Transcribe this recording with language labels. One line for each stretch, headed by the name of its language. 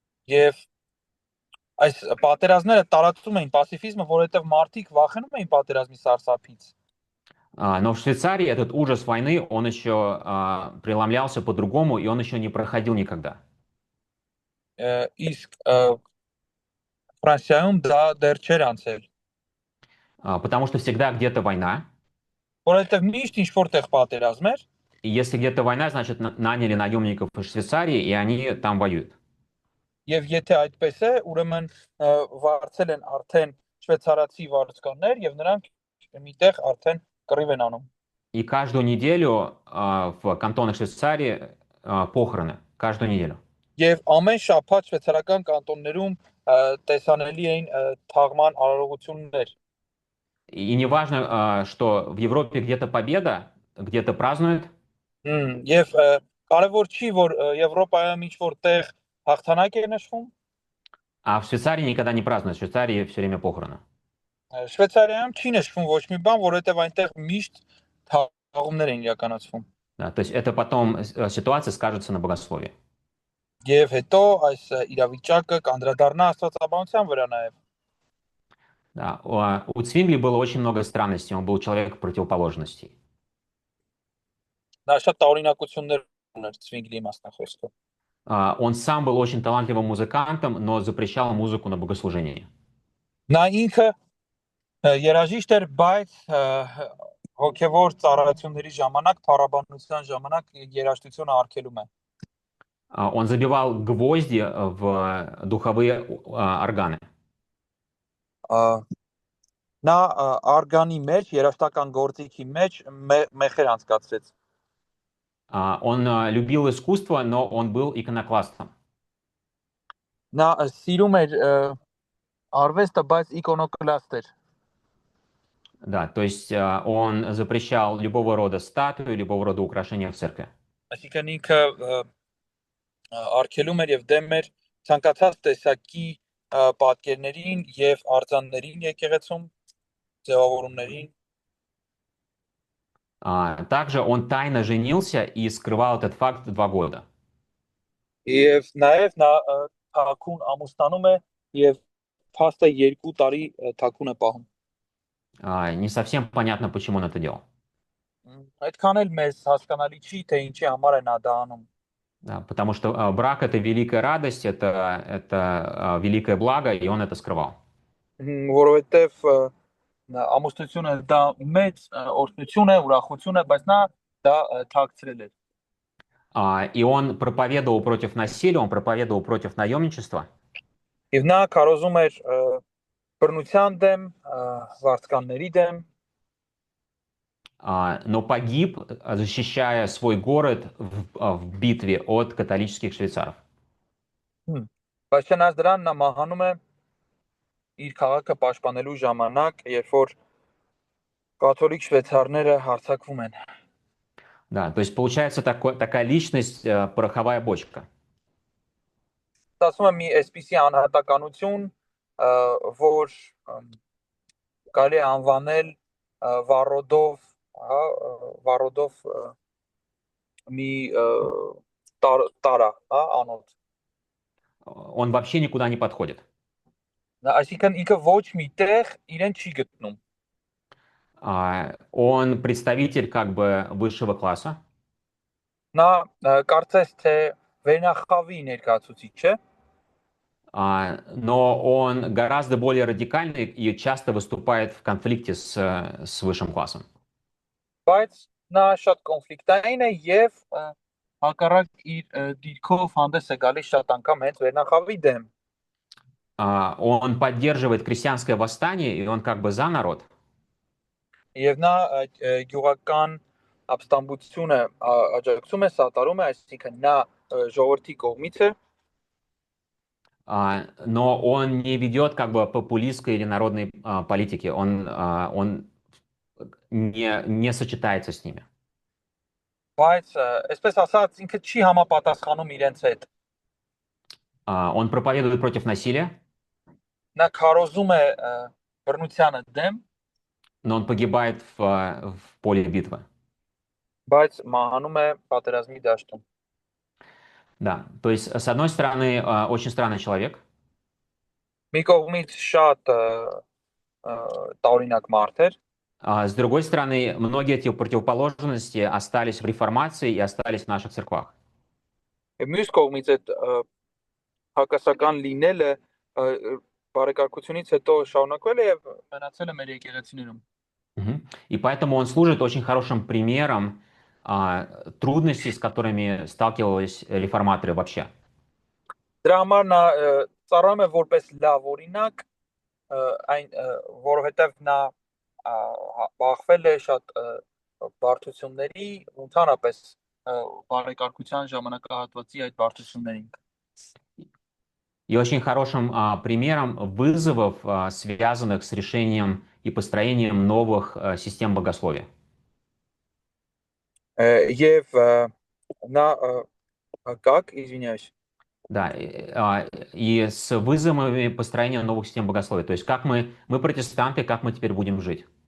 Armenian: Եվ այս պատերազմները տարածում էին պասիֆիզմը, որովհետև մարդիկ վախենում էին պատերազմի սարսափից։
Russian: Но в Швейцарии этот ужас войны, он еще преломлялся по-другому, и он еще не проходил никогда.
Armenian: Իսկ Ֆրանսիայում դա դեռ չէր անցել։
Russian: Потому что всегда где-то война.
Armenian: Որովհետև միշտ ինչ-որ տեղ պատերազմ էր։
Russian: И если где-то война, значит, наняли наемников из Швейцарии, и они там воюют.
Armenian: Եվ եթե այդպես է, ուրեմն վարձել են արդեն շվեյցարացի վարձկաններ եւ նրանք միտեղ արդեն կռիվ են անում։
Russian: И каждую неделю в кантонах Швейцарии похороны. Каждую неделю.
Armenian: Եվ ամեն շաբաթ շվեյցարական կանտոններում տեսանելի էին թաղման արարողություններ։
Russian: И не важно, что в Европе где-то победа, где-то празднуют.
Armenian: Եվ կարևոր չի, որ Եվրոպայում ինչ-որ տեղ հաղթանակ է նշվում։
Russian: А в Швейцарии никогда не празднуют. В Швейцарии все время похороны.
Armenian: Շվեյցարիայում չի նշվում ոչ մի բան, որովհետև այնտեղ միշտ թաղումներ են իրականացվում։
Russian: Да, то есть это потом ситуация скажется на богословии.
Armenian: Եվ հետո այս իրավիճակը կանդրադառնա աստվածաբանության վրա նաև։
Russian: Да, у Цвингли было очень много странностей. Он был человек противоположностей.
Armenian: Նա շատ տարօրինակություններ ուներ Ցվինգլի մասնախոսքը։
Russian: Он сам был очень талантливым музыкантом, но запрещал музыку на богослужении.
Armenian: Նա ինքը երաժիշտ էր, բայց հոգևոր ծառայությունների ժամանակ, փառաբանության ժամանակ երաժշտությունը արգելում է։
Russian: Он забивал гвозди в духовые органы.
Armenian: Նա արգանի մեջ, երաժշտական գործիքի մեջ մեխեր անցկացրեց։
Russian: Он любил искусство, но он был иконокластом.
Armenian: Նա սիրում էր արվեստը, բայց իկոնոկլաստ էր։
Russian: Да, то есть он запрещал любого рода статуи, любого рода украшения в церкви.
Armenian: Այսինքն ինքը արգելում էր եւ դեմ էր ցանկացած տեսակի պատկերներին եւ արձաններին եկեղեցում, ձևավորումներին։
Russian: Также он тайно женился и скрывал этот факт 2 года.
Armenian: Եվ նաև նա թաքուն ամուսնանում է եւ փաստը 2 տարի թաքուն է պահում։
Russian: Не совсем понятно, почему он это делал.
Armenian: Այդքան էլ մեզ հասկանալի չի, թե ինչի համար է նա դա անում։
Russian: Да, потому что брак — это великая радость, это великое благо, и он это скрывал.
Armenian: Որովհետև ամուսնությունը դա մեծ օրհնություն է, ուրախություն է, բայց նա դա թաքցրել էր։
Russian: И он проповедовал против насилия, он проповедовал против наемничества.
Armenian: Եվ նա քարոզում էր բռնության դեմ, վարձկանների դեմ,
Russian: но погиб, защищая свой город в битве от католических швейцаров.
Armenian: բայց չնայած դրան նա մահանում է իր քաղաքը պաշտպանելու ժամանակ, երբ որ կաթոլիկ շվեյցարները հարձակվում են։
Russian: Да, то есть получается такая личность, пороховая бочка.
Armenian: Ասում եմ մի այսպիսի անհատականություն, որ կարելի է անվանել վառոդով, հա, վառոդով մի տարա, հա, անոթ։
Russian: Он вообще никуда не подходит.
Armenian: Այսինքն ինքը ոչ մի տեղ իրեն չի գտնում։
Russian: Он представитель как бы высшего класса.
Armenian: Նա կարծես թե վերնախավի ներկայացուցիչ չէ,
Russian: но он гораздо более радикальный и часто выступает в конфликте с высшим классом.
Armenian: բայց նա շատ կոնֆլիկտային է եւ հակառակ իր դիրքով հանդես է գալիս շատ անգամ հենց վերնախավի դեմ։
Russian: Он поддерживает крестьянское восстание, и он как бы за народ.
Armenian: Եվ նա գյուղական ապստամբությունը աջակցում է, սատարում է, այսինքն նա ժողովրդի кողմից է,
Russian: но он не ведет как бы популистской или народной политики. Он не сочетается с ними.
Armenian: բայց այսպես ասած ինքը չի համապատասխանում իրենց հետ։
Russian: Он проповедует против насилия,
Armenian: Նա քարոզում է բռնությանը դեմ,
Russian: но он погибает в поле битвы.
Armenian: բայց մահանում է պատերազմի դաշտում։
Russian: Да, то есть, с одной стороны, очень странный человек,
Armenian: Մի կողմից շատ տարօրինակ մարդ էր,
Russian: с другой стороны, многие эти противоположности остались в реформации и остались в наших церквах.
Armenian: եւ մյուս կողմից այդ հակասական լինելը բարեկարգությունից հետո շարունակվել է եւ մնացել է մեր եկեղեցիներում։
Russian: И поэтому он служит очень хорошим примером трудностей, с которыми сталкивались реформаторы вообще.
Armenian: Դրա համար նա ծառայում է որպես լավ օրինակ, այն որովհետեւ նա բախվել է շատ բարդությունների, ընդհանրապես բարեկարգության ժամանակահատվածի այդ բարդություններին։
Russian: И очень хорошим примером вызовов, связанных с решением и построением новых систем богословия.
Armenian: Եվ նա
Russian: как, извиняюсь. Да, и с вызовами построения новых систем богословия. То есть как мы протестанты, как мы теперь будем жить.